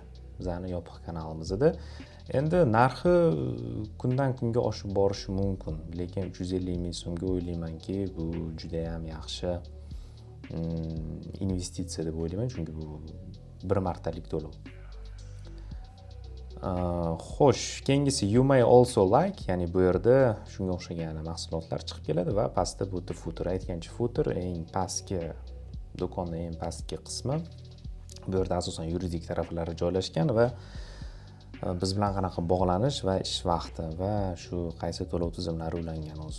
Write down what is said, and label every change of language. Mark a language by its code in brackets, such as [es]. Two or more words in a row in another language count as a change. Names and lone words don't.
[uz] Bizning yopiq kanalimizda. Endi narxi kundan kunga oshib borishi mumkin, lekin 350 ming so'mga o'ylaymanki, bu juda ham yaxshi investitsiya deb o'ylayman, chunki bu bir martalik to'lov. Xo'sh, keyingisi [en] you may also like, [uz] ya'ni bu yerda shunga o'xshagan mahsulotlar chiqib keladi va pastda bu footer, aytgancha footer eng pastki do'konning eng pastki qismi. Bu yerda asosan yuridik taraflari joylashgan va biz bilan qanaqa bog'lanish va ish vaqti va shu qaysi to'lov tizimlari ulangan o'zi.